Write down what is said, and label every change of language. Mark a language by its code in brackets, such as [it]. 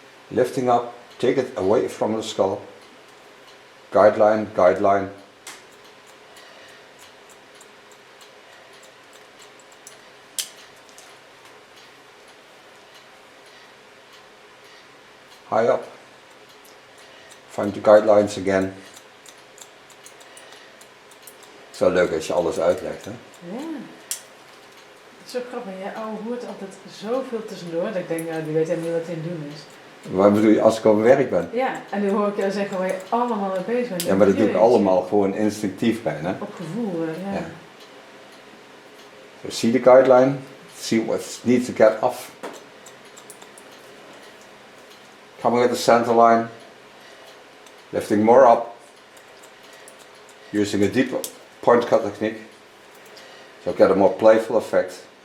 [en] Lifting up, take it away from the skull. Guideline, guideline. High up. Find the guidelines again. [nl] is wel leuk als je alles uitlegt, hè? Ja. Het is zo grappig. Je oude hoort altijd zoveel tussendoor. Dat ik denk, die weet helemaal niet wat hij aan het doen is. Wat bedoel je, als ik op mijn werk ben? Ja, en nu hoor ik jou zeggen waar je allemaal mee bezig bent. Ja, maar dat doe ik allemaal gewoon instinctief bijna. Op gevoel, ja. [en] So see the guideline, see what needs to get off. Coming with the center line, lifting more up, using a deeper point cut technique, so get a more playful effect.